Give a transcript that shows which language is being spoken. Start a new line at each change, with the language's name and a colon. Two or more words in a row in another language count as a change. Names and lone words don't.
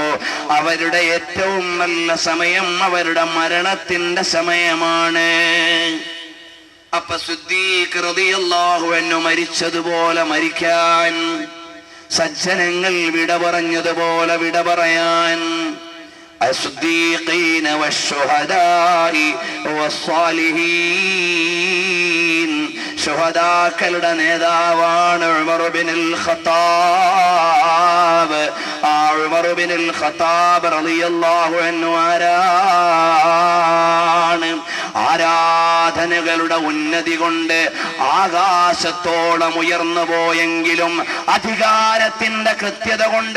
Malayalam: അവരുടെ ഏറ്റവും നല്ല സമയം അവരുടെ മരണത്തിന്റെ സമയമാണ്. അപ്പൊ സിദ്ദീഖ്
Arabic: رضي الله عنه
Malayalam: മരിച്ചതുപോലെ മരിക്കാൻ, സജ്ജനങ്ങൾ വിട പറഞ്ഞതുപോലെ വിട പറയാൻ,
Arabic: الصديقين والشهداء والصالحين,
Malayalam: ശുഹദാക്കളുടെ നേതാവാണ് ഉമർ ഇബ്നുൽ ഖത്താബ്. ആ ഉമർ ഇബ്നുൽ ഖത്താബ്
Arabic: رضي الله عنه
Malayalam: ആരാണ്? ആരാധന ഈമാനുകളുടെ ഉന്നതി കൊണ്ട് ആകാശത്തോളം ഉയർന്നു പോയെങ്കിലും അധികാരത്തിന്റെ കൃത്യത കൊണ്ട്